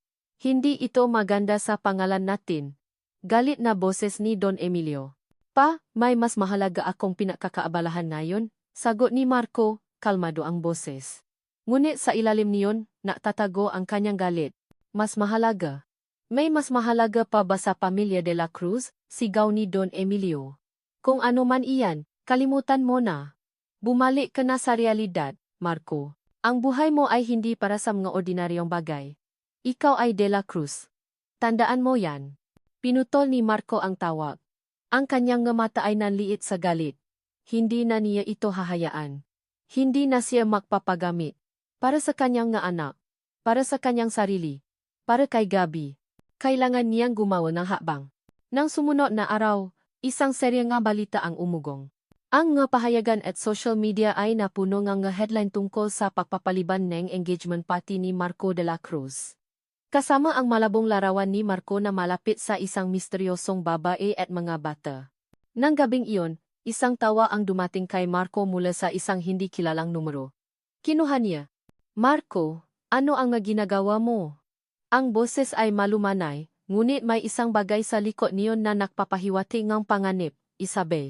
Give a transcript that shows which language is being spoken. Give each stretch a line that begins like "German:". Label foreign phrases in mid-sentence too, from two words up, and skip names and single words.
Filipino: Hindi ito maganda sa pangalan natin." Galit na boses ni Don Emilio. "Pa, may mas mahalaga akong pinakakaabalahan ngayon," sagot ni Marco, kalmado ang boses. Ngunit sa ilalim niyon, natatago ang kanyang galit. "Mas mahalaga? May mas mahalaga pa ba sa pamilya de la Cruz?" sigaw ni Don Emilio. "Kung ano man iyan, kalimutan mo na. Bumalik ka na sa realidad, Marco. Ang buhay mo ay hindi para sa mga ordinaryong bagay. Ikaw ay de la Cruz. Tandaan mo yan." Pinutol ni Marco ang tawag. Ang kanyang mata ay nanliit sa galit. Hindi na niya ito hahayaan. Hindi na siya magpapagamit. Para sa kanyang nga anak. Para sa kanyang sarili. Para kay Gabi. Kailangan niyang gumawa ng hakbang. Nang sumunod na araw, isang serye nga balita ang umugong. Ang nga pahayagan at
English: social media
Filipino: ay napuno nga headline tungkol sa pagpapaliban ng
English: engagement party
Filipino: ni Marco de la Cruz. Kasama ang malabong larawan ni Marco na malapit sa isang misteryosong babae at mga bata. Nang gabing iyon, isang tawa ang dumating kay Marco mula sa isang hindi kilalang numero. Kinuha niya. "Marco, ano ang ginagawa mo?" Ang boses ay malumanay, ngunit may isang bagay sa likod niyon na nagpapahiwatig ng panganib, "Isabel.